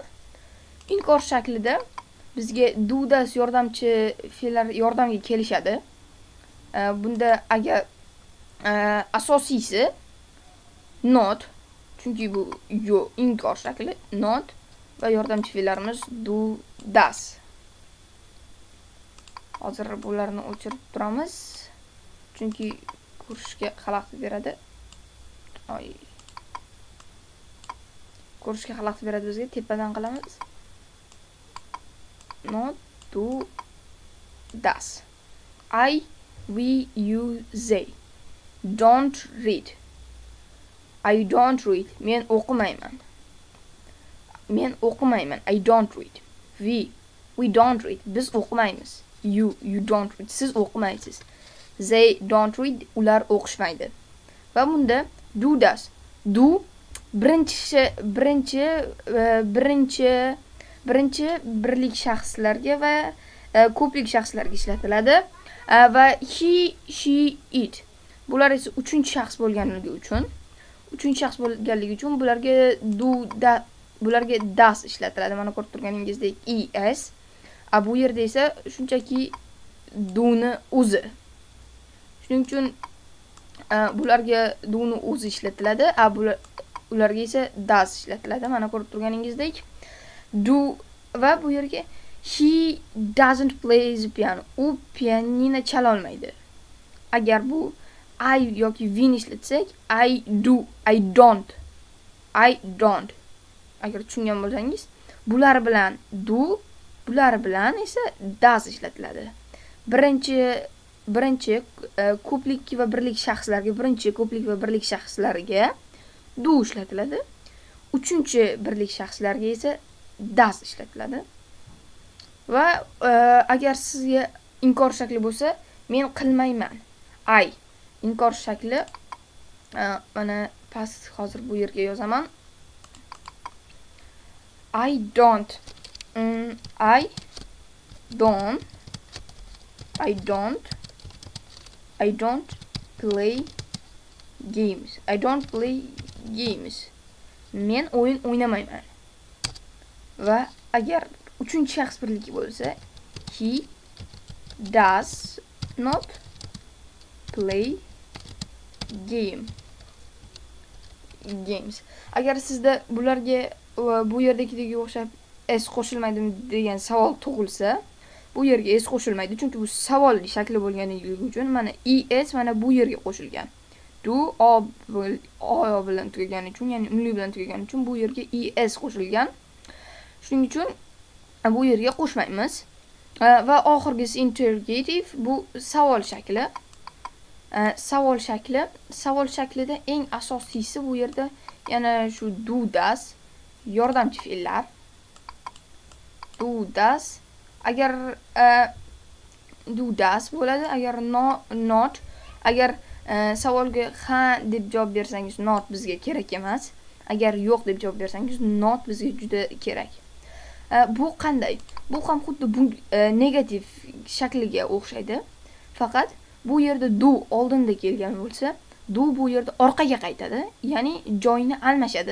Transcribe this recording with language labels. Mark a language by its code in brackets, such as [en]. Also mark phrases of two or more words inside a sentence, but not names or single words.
[uz] Inkor shaklida bizga dudas yordamchi fe'llar yordamga kelishadi. Bunda agar asosiysi not, chunki bu inkor shakli, not va yordamchi fe'llarimiz [en] do, does. [uz] Hozir bularni o'chirib turamiz, chunki ko'rishga xalaqit beradi. Ko'rishga xalaqit beradi bizga. Tepadan qilamiz. [en] Not, do, does. I, we, you, they. don't read. I don't read. [uz] Men o'qimayman. Men o'qimayman. [en] I don't read. We don't read. [uz] Biz o'qimaymiz. [en] You don't read. [uz] Siz o'qimaysiz. [en] They don't read. [uz] Ular o'qishmaydi. Va bunda [en] do does. [uz] Do birinchi birlik shaxslarga va ko'plik shaxslarga ishlatiladi. [en] Va he, she, it. [uz] Bular esa uchinchi shaxs bo'lganligi uchun bularga bularga does ishlatiladi. Mana ko'rib turganingizdek es. Bu yerda esa shunchaki do'ni o'zi. Shuning uchun bularga do'ni o'zi ishlatiladi. Ularga esa does ishlatiladi. Mana ko'rib turganingizdek do va bu yerga [en] he doesn't play the piano. [uz] U pianino chala olmaydi. Agar bu I yoki we ni ishlatsak, [en] I do, I don't. [uz] Agar tushungan bo'lsangiz, bular bilan do, bular bilan esa does ishlatiladi. Birinchi ko'plik va birlik shaxslarga do ishlatiladi. Uchinchi birlik shaxslarga esa does ishlatiladi. Va agar sizga inkor shakli bo'lsa, men qilmayman. I inkor shakli mana past hozir bu yerga yozaman. [en] I don't play games. [uz] Men o'yin o'ynamayman. Va agar uchinchi shaxs birligi bo'lsa, [en] he does not play games. [uz] Agar sizda bularga bu yerdagidagi o'xshab s qo'shilmaydimi degan savol tug'ilsa, bu yerga s qo'shilmaydi, chunki bu savol shakli bo'lganligi uchun mana es mana bu yerga qo'shilgan. Do o bilan tugagani uchun, ya'ni unli bilan tugagani uchun bu yerga es qo'shilgan. Shuning uchun bu yerga qo'shmaymiz. Va oxirgisi interrogative, bu savol shakli. Savol shaklida eng asosiysi bu yerda yana shu [en] do does [uz] yordamchi fe'llar. [en] Do does [uz] agar [en] do does [uz] bo'ladi, agar not agar savolga ha deb javob bersangiz not bizga kerak emas. Agar yo'q deb javob bersangiz not bizga juda kerak. Bu qanday? Bu ham xuddi bu negativ shakliga o'xshaydi. Faqat bu yerda do oldinda kelgan bo'lsa, do bu yerda orqaga qaytadi, ya'ni joyini almashadi.